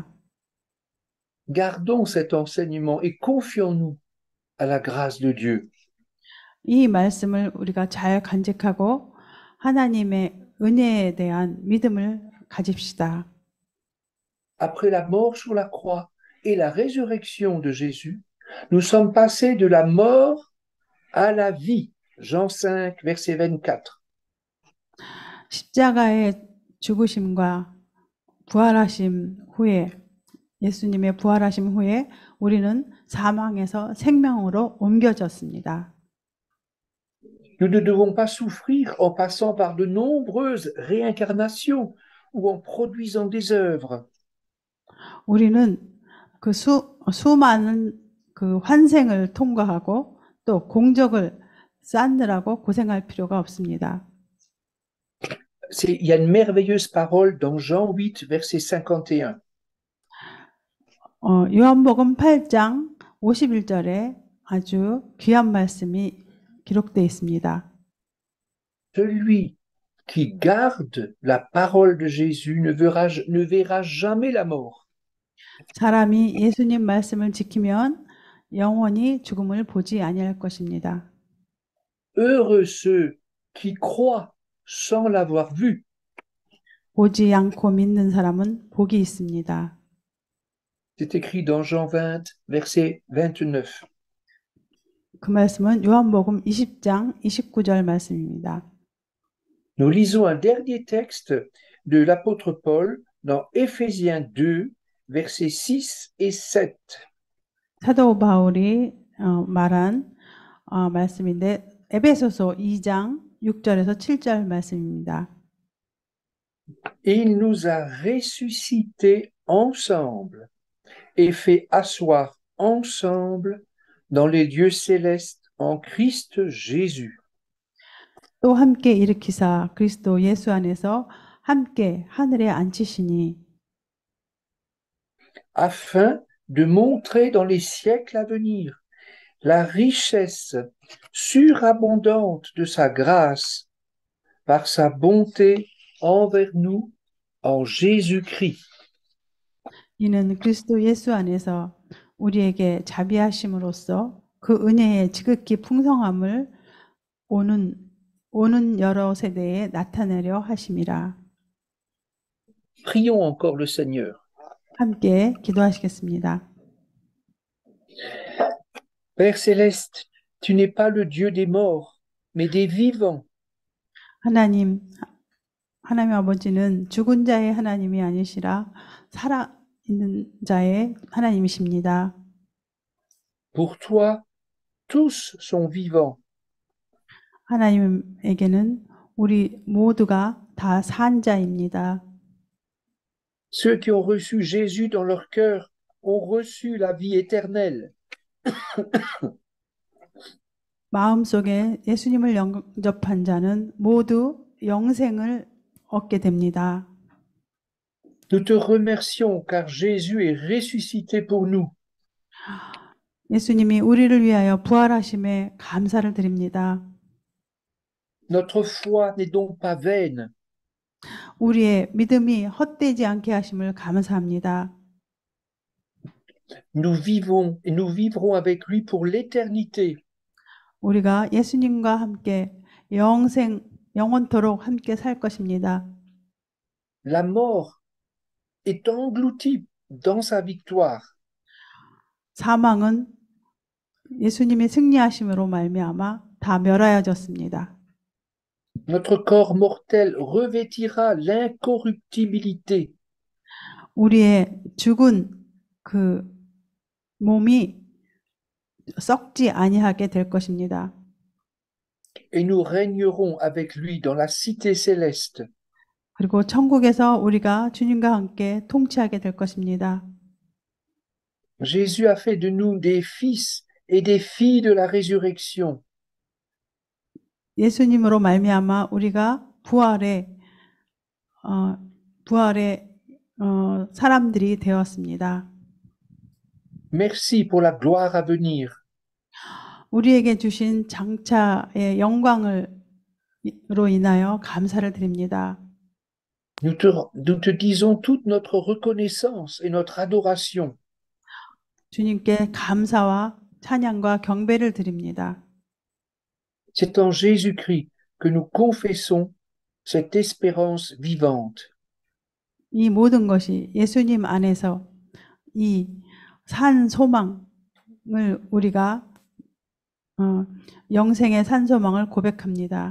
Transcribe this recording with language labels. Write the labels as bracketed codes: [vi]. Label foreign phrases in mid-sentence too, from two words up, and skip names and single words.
[fr] Gardons cet enseignement et confions-nous à la grâce de Dieu. [ko] 이 말씀을 우리가 잘 간직하고 하나님의 은혜에 대한 믿음을 가집시다. [fr] Après la mort sur la croix et la résurrection de Jésus, nous sommes passés de la mort à la vie. Jean 5, verset 24. [ko] 십자가의 죽으심과 부활하심 후에 예수님의 부활하심 후에 우리는 사망에서 생명으로 옮겨졌습니다. [fr] Nous ne devons pas souffrir en passant par de nombreuses réincarnations ou en produisant des œuvres. [ko] 우리는 그 수많은 그 환생을 통과하고 또 공적을 쌓느라고 고생할 필요가 없습니다. [fr] Il y a une merveilleuse parole dans Jean 8, verset 51. [ko] 요한복음 8장 51절에 아주 귀한 말씀이 기록되어 있습니다. [fr] Celui qui garde la parole de Jésus ne verra jamais la mort. [ko] 사람이 예수님 말씀을 지키면 영원히 죽음을 보지 아니할 것입니다. [fr] Heureux ceux qui croient sans l'avoir vu. [ko] 보지 않고 믿는 사람은 복이 있습니다. [fr] C'est écrit dans Jean 20, verset 29. [ko] 그 말씀은 요한복음 20장 29절 말씀입니다. [fr] Nous lisons un dernier texte de l'apôtre Paul dans Éphésiens 2, versets 6 et 7. [ko] 사도 바울이 말한 말씀인데 에베소서 2장 6절에서 7절 말씀입니다. [fr] Il nous a ressuscités ensemble et fait asseoir ensemble dans les lieux célestes en Christ Jésus. [ko] 또 함께 일으키사 그리스도 예수 안에서 함께 하늘에 앉히시니 [fr] afin de montrer dans les siècles à venir la richesse surabondante de sa grâce par sa bonté envers nous en Jésus-Christ. [ko] 이는 그리스도 예수 안에서 우리에게 자비하심으로써 그 은혜의 지극히 풍성함을 오는 여러 세대에 나타내려 하심이라. [fr] Prions encore le Seigneur. [ko] 함께 기도하시겠습니다. [fr] Père céleste, tu n'es pas le Dieu des morts, mais des vivants. [ko] 하나님 아버지는 죽은 자의 하나님이 아니시라 살아있는 자의 하나님이십니다. [fr] Pour toi, tous sont vivants. [ko] 하나님에게는 우리 모두가 다 산 자입니다. [fr] Ceux qui ont reçu Jésus dans leur cœur ont reçu la vie éternelle. [ko] 마음속에 예수님을 영접한 자는 모두 영생을 얻게 됩니다. [fr] Nous te remercions car Jésus est ressuscité pour nous. [ko] 예수님이 우리를 위하여 부활하심에 감사를 드립니다. [fr] Notre foi n'est donc pas vaine. [ko] 우리의 믿음이 헛되지 않게 하심을 감사합니다. [fr] Nous vivons et nous vivrons avec lui pour l'éternité. [ko] 우리가 예수님과 함께 영원토록 함께 살 것입니다. [fr] La mort est engloutie dans sa victoire. [ko] 사망은 예수님의 승리하심으로 말미암아 다 멸하여졌습니다. [fr] Notre corps mortel revêtira l'incorruptibilité. [ko] 우리의 죽은 그 몸이 썩지 아니하게 될 것입니다. [fr] Et nous régnerons avec lui dans la cité céleste. [ko] 그리고 천국에서 우리가 주님과 함께 통치하게 될 것입니다. [fr] Jésus a fait de nous des fils et des filles de la résurrection. [ko] 예수님으로 말미암아 우리가 부활의 사람들이 되었습니다. [fr] Merci pour la gloire à venir. [ko] 우리에게 주신 장차의 영광으로 인하여 감사를 드립니다. [fr] Nous te disons toute notre reconnaissance et notre adoration. [ko] 주님께 감사와 찬양과 경배를 드립니다. [fr] C'est en Jésus-Christ que nous confessons cette espérance vivante. [ko] 이 모든 것이 예수님 안에서 이 산 소망을 우리가 영생의 산 소망을 고백합니다.